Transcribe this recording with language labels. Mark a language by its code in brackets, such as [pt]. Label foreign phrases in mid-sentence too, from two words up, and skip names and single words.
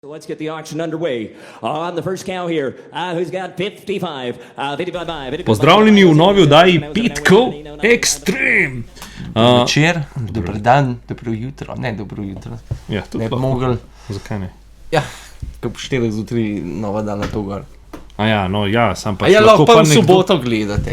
[en] Let's get the auction underway. On the first cow here, who's got 55, 55. [sl] Pozdravljeni v novi oddaji Petkov Extreme. Večer, dober dan, dobro jutro, ne dobro jutro. Ja, ne bi mogel. Zakaj ne? Ja, ko po 4 zjutraj nova dana to gor. Sam pač lahko pa v soboto gledate.